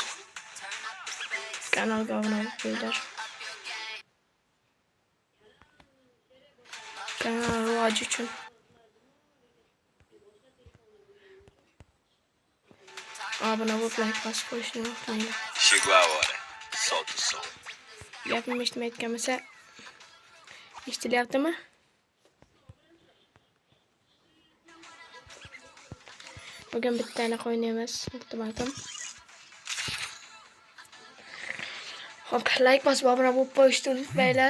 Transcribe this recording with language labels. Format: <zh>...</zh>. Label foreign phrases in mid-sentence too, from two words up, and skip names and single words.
<uz>Kanalga obuna bo'linglar. Kanal rivoji uchun. Obuna bo'lib, like bosib qo'yishni unutmanglar.</uz> <pt>Chegou a hora. Solta o som.</pt> <uz>Gapim eshitmayotgan bo'lsa, eshitilyaptimi? Bugun bittani qo'ynaymiz, iltimosim. Hop, like bosib obuna bo'lib qo'yishni unutmanglar.</uz>